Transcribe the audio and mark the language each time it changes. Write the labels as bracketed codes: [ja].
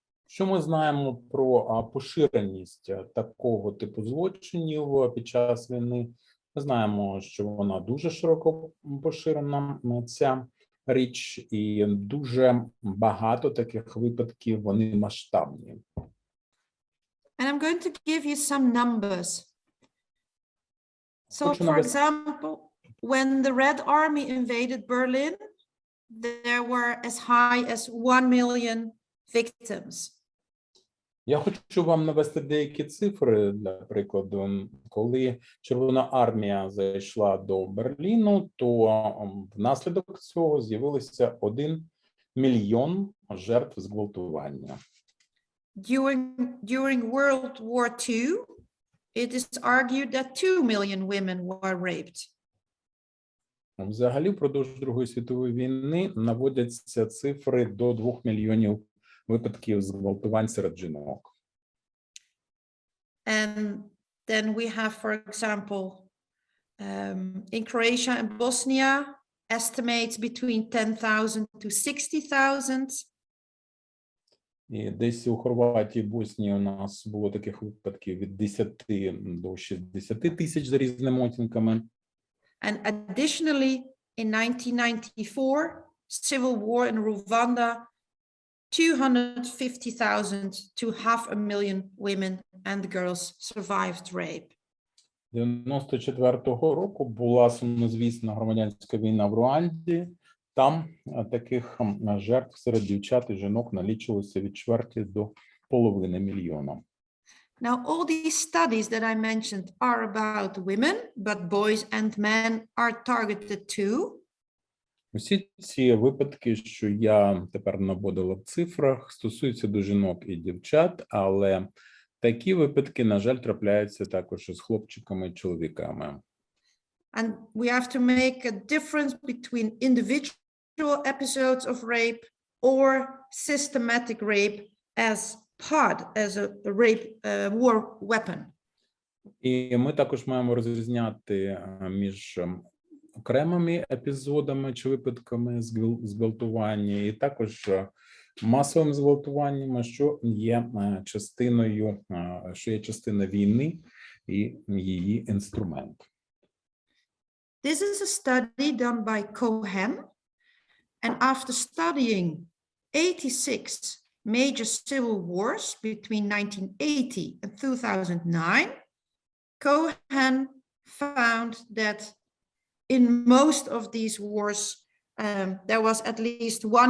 [uk] Що ми знаємо про поширеність такого типу злочинів під час війни? Ми знаємо, що вона дуже широко поширена, ця річ, і дуже багато таких випадків, вони масштабні. [en] And I'm going to give you some numbers. So, for example, when the Red Army invaded Berlin, there were as high as 1 million victims. [uk] Я хочу вам навести деякі цифри, для прикладу. Коли Червона армія зайшла до Берліну, то внаслідок цього з'явилося 1 мільйон жертв зґвалтування. [en] During World War II, it is argued that 2 million women were raped. [uk] Взагалі, впродовж Другої світової війни наводяться цифри до 2 мільйонів випадків зґвалтувань серед жінок. [en] And then we have, for example, in Croatia and Bosnia, estimates between 10,000 to 60,000. [uk] І десь у Хорватії, Боснії у нас було таких випадків від 10 до 60 тисяч за різними оцінками. [en] And additionally, in 1994, civil war in Rwanda, 250,000 to 500,000 women and girls survived rape. [uk] 94-го року була сумнозвісна громадянська війна в Руанді. Там таких жертв серед дівчат і жінок налічувалося від чверті до половини мільйона. [en] Now, all these studies that I mentioned are about women, but boys and men are targeted too. [uk] Усі ці випадки, що я тепер наводила в цифрах, стосуються до жінок і дівчат, але такі випадки, на жаль, трапляються також із хлопчиками і чоловіками. [en] And we have to make a difference between individual episodes of rape or systematic rape as a rape war weapon. [uk] І ми також маємо розрізняти між окремими епізодами чи випадками зґвалтування, і також масовим зґвалтуванням, що є частиною, що є частина війни і її інструмент. [en] This is a study done by Cohen, and after studying 86 major civil wars between 1980 and 2009, Cohen found that in most of these wars, there was at least